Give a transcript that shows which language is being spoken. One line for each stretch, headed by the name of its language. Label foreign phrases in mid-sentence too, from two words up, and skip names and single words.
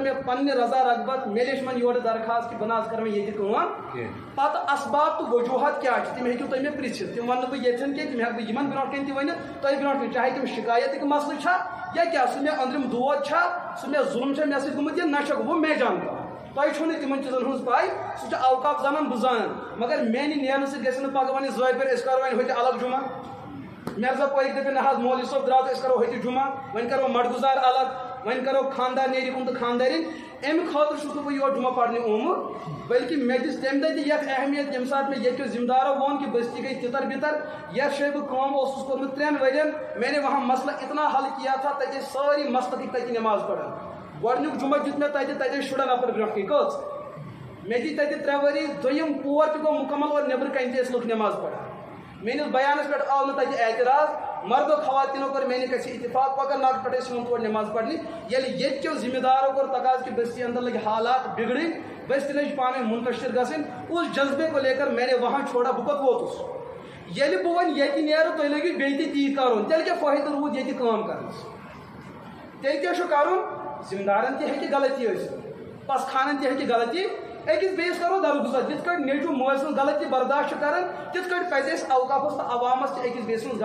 Kashmiri: مےٚ پننہِ رضا رغبت مےٚ لیٚچھ وۄنۍ یورٕ درخاست کہِ بہٕ نہ حظ کرٕ وۄنۍ ییٚتہِ کٲم پتہٕ اسباب تہٕ وجوٗہات کیٛاہ چھِ تِم ہیٚکِو تُہۍ مےٚ پرٛژھِتھ تِم ونہٕ نہٕ بہٕ ییٚتھٮ۪ن کینٛہہ تِم ہٮ۪کہٕ بہٕ یِمن برونٛٹھ کَنۍ تہِ ؤنِتھ تۄہہِ برونٛٹھ کَنۍ چاہے تِم شکایتٕکۍ مسلہٕ چھا یا کیٛاہ سُہ مےٚ أنٛدرِم دود چھا سُہ مےٚ ظُلم چھا مےٚ سۭتۍ گوٚمُت یا نہ چھُکھ
Urdu: وہ میں جانتا
Kashmiri: تۄہہِ چھو نہٕ تِمن چیٖزن ہٕنٛز پاے سُہ چھُ اوقاف زانان بہٕ زانان مگر میانہِ نیرنہٕ سۭتۍ گژھِ نہٕ پگہہ وۄنۍ زٲے پھِرِ أسۍ کرو وۄنۍ ہوٚتہِ الگ جُمعہ مرزا پورِکۍ دٔپِنۍ نہ حظ مولوی صٲب درٛاو تہٕ أسۍ کرو ہوٚتہِ جُمعہ وۄنۍ کرو مڈگُزار الگ وۄنۍ کرو خاندار نیرِ کُن تہٕ خاندارِنۍ امہِ خٲطرٕ چھُس نہٕ بہٕ یور جُمعہ پرنہِ آمُت بلکہِ مےٚ دِژ تمہِ دۄہ تہِ یتھ اہمیت ییٚمہِ ساتہٕ مےٚ ییٚتہِ ذمہٕ دارو ووٚن کہِ بستی گٔے تِتر بِتر یتھ جایہِ بہٕ کٲم اوسُس کوٚرمُت 3 ؤرین
Urdu: میں نے وہاں مسئلہ اتنا حل کیا تھا
Kashmiri: تتہِ ٲسۍ سٲری مسلہٕ تتہِ نٮ۪ماز پران گۄڈنیُک جُمعہ دیُت مےٚ تتہِ ٲسۍ شُرن نفر برونٛٹھ کَنۍ کٔژ مےٚ دِتۍ تتہِ 3 ؤری دوٚیِم پور تہِ گوٚو مُکمل اور نیٚبرٕ کَنۍ تہِ ٲسۍ لُکھ نٮ۪ماز پران میٲنِس بیانس پٮ۪ٹھ آو نہٕ تتہِ اعتراض مردو خواتیٖنو کوٚر میانہِ گژھِ اتفاق کۄکر ناگ پٮ۪ٹھ ٲسۍ یِوان تور نٮ۪ماز پرنہِ ییٚلہِ ییٚتہِ کیو ذمہٕ دارو کوٚر تقاضہٕ کہِ بستی اندر لگہِ حالات بگڑٕنۍ بستی لٔج پانہٕ ؤنۍ منتشر گژھٕنۍ
Urdu: اس جذبے کو لے کر میں نے وہاں چھوڑا
Kashmiri: بہٕ کوٚت ووتُس ییٚلہِ بہٕ وۄنۍ ییٚتہِ نیرٕ تُہۍ لٲگِو بیٚیہِ تہِ تی کرُن تیٚلہِ کیٛاہ فٲیدٕ روٗد ییٚتہِ کٲم کرنس تیٚلہِ کیٛاہ چھُ کرُن ذمہٕ دارن تہِ ہیٚکہِ غلطی ٲسِتھ پسخانن تہِ ہیٚکہِ غلطی أکِس بیٚیِس کرو درگُزر یِتھ کٲٹھۍ نیٚچوٗ مٲلۍ سٕنٛز غلطی برداشت چھُ کران تِتھ کٲٹھۍ پزِ اَسہِ اوقافس تہٕ عوامس تہِ أکِس بیٚیہِ سٕنٛز